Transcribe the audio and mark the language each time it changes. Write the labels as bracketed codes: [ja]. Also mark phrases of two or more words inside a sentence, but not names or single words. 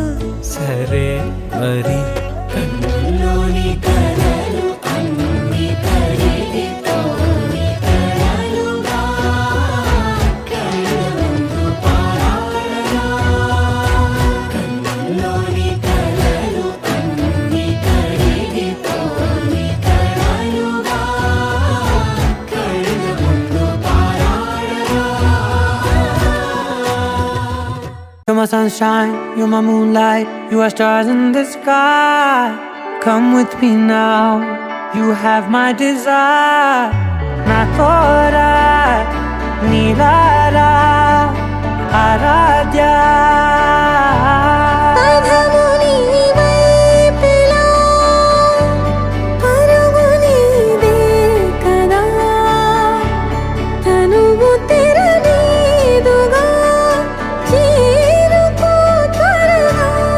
[te] సరే మరి కన్నుల్లోని కలలు అన్ని కరిగిపోని కలలుగా కళ్ళముందు పారాడగా కన్నుల్లోని కలలు అన్ని కరిగిపోని కలలుగా కళ్ళముందు పారాడగా [en] You're my sunshine, you're my moonlight, you are stars in the sky. Come with me now, you have my desire. Na tora, nilara, aradya. [te] పదము నీవైపులా, పరుగు నీదే కదా, తనువు తెరనీదుగా, చేరుకో త్వరగా.